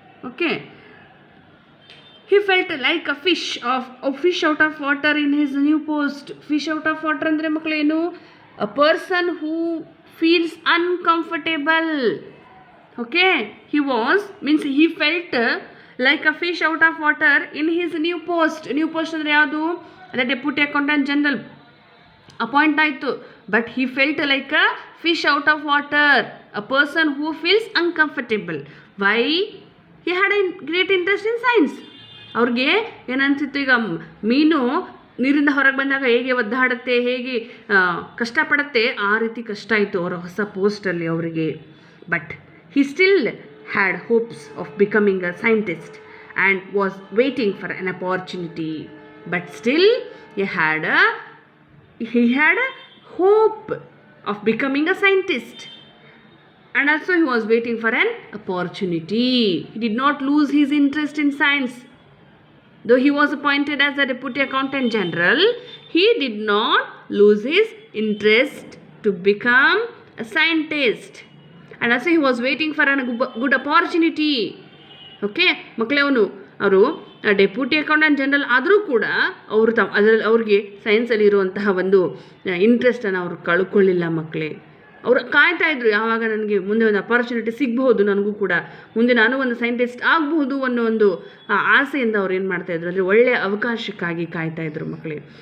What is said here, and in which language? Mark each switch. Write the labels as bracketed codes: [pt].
[en] Okay, he felt like a fish out of water in his new post. Fish out of water [kn] ಅಂದರೆ ಮಕ್ಕಳೇನು? [en] A person who feels uncomfortable. Okay, he felt like a fish out of water in his new post. New post [kn] ಅಂದರೆ ಯಾವುದು? ಅದೇ deputy accountant general appoint ಆಯಿತು. [en] But he felt like a fish out of water, a person who feels uncomfortable. Why? He had a great interest in science. [kn] ಅವ್ರಿಗೆ ಏನನ್ಸಿತ್ತು, ಈಗ ಮೀನು ನೀರಿಂದ ಹೊರಗೆ ಬಂದಾಗ ಹೇಗೆ ಒದ್ದಾಡುತ್ತೆ, ಹೇಗೆ ಕಷ್ಟಪಡುತ್ತೆ, ಆ ರೀತಿ ಕಷ್ಟ ಆಯಿತು ಅವರ ಹೊಸ ಪೋಸ್ಟಲ್ಲಿ ಅವರಿಗೆ. [en] But he still had hopes of becoming a scientist and was waiting for an opportunity. But still he had a hope of becoming a scientist. And also he was waiting for an opportunity. He did not lose his interest in science. Though he was appointed as a deputy accountant general, he did not lose his interest to become a scientist. And also he was waiting for a good opportunity. [kn] Okay, ಮಕ್ಕಳೇ ಅವರು deputy accountant general ಆದರೂ ಕೂಡ ಅದರಲ್ಲಿ ಅವ್ರಿಗೆ ಸೈನ್ಸಲ್ಲಿ ಇರುವಂತಹ ಒಂದು ಇಂಟ್ರೆಸ್ಟನ್ನು ಅವರು ಕಳ್ಕೊಳ್ಳಿಲ್ಲ ಮಕ್ಕಳೇ. ಅವರು ಕಾಯ್ತಾ ಇದ್ರು, ಯಾವಾಗ ನನಗೆ ಮುಂದೆ ಒಂದು ಅಪಾರ್ಚುನಿಟಿ ಸಿಗಬಹುದು, ನನಗೂ ಕೂಡ ಮುಂದೆ ನಾನು ಒಂದು ಸೈಂಟಿಸ್ಟ್ ಆಗಬಹುದು ಅನ್ನೋ ಒಂದು ಆಸೆಯಿಂದ ಅವ್ರು ಏನು ಮಾಡ್ತಾಯಿದ್ರು ಅಂದರೆ ಒಳ್ಳೆಯ ಅವಕಾಶಕ್ಕಾಗಿ ಕಾಯ್ತಾ ಇದ್ರು ಮಕ್ಕಳೇ.